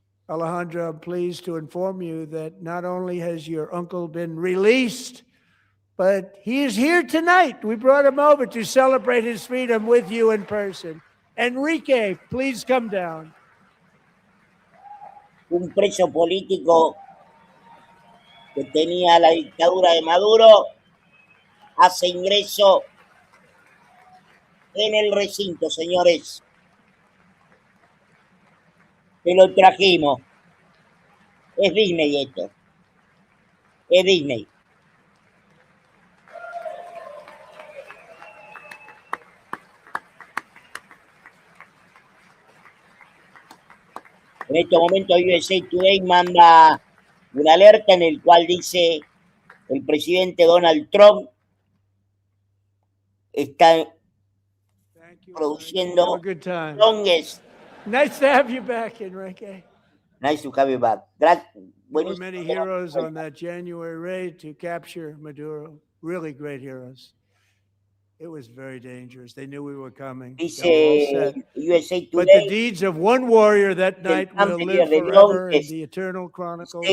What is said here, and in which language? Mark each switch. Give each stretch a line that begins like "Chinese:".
English: Alejandro, I'm pleased to inform you that not only has your uncle been released, but he is here tonight. We brought him over to celebrate his freedom with you in person. Enrique, please come down.
Spanish: Un preso político que tenía la dictadura de Maduro hace ingreso en el recinto, señores. Que lo trajimos. Es Disney esto. Es Disney. En este momento USA Today manda una alerta en el cual dice el presidente Donald Trump está produciendo longest.
English: Nice to have you back, Enrique. Nice to have you back. There were many heroes on that January raid to capture Maduro. Really great heroes. It was very dangerous. They knew we were coming.
Spanish: Dice
English: USA Today, but the deeds of one warrior that night will live forever in the eternal chronicles